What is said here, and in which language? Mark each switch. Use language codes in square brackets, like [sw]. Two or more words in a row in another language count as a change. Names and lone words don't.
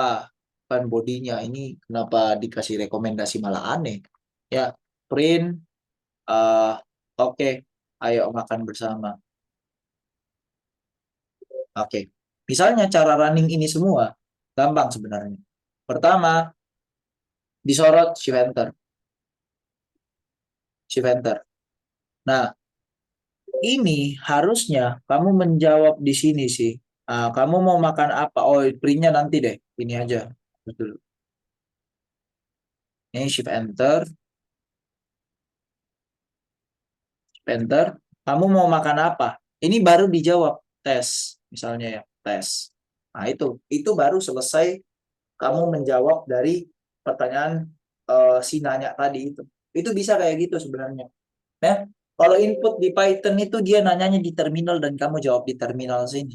[id] Kan bodinya ini kenapa dikasih rekomendasi malah aneh. Ya, print eh oke, ayo makan bersama. Oke. Misalnya cara running ini semua gampang sebenarnya. Pertama, disorot [en] shift enter, shift enter. [id] Nah, ini harusnya kamu menjawab di sini sih. Kamu mau makan apa? Oh, printnya nanti deh. Ini aja. Betul. Ini [en] shift enter, enter. [id] Kamu mau makan apa? Ini baru dijawab tes, misalnya ya, tes. Nah, itu baru selesai kamu menjawab dari pertanyaan si nanya tadi itu. Itu bisa kayak gitu sebenarnya. Nah, kalau input di Python itu dia nanyanya di terminal dan kamu jawab di terminal sini.